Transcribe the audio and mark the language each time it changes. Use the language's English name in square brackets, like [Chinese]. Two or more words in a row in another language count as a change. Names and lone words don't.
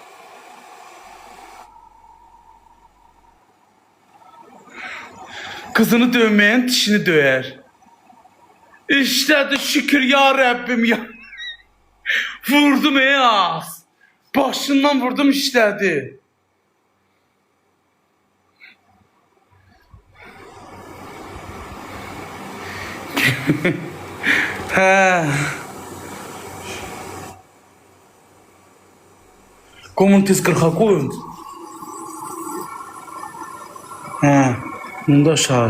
[Turkish] Kızını dövmeyen dişini döver. İşledi, şükür ya Rabbim ya. Vurdum az. Başından vurdum işledi. [Azerbaijani] Hə. Qomun tez 40'a qoyun. Hə. Bunda aşağı.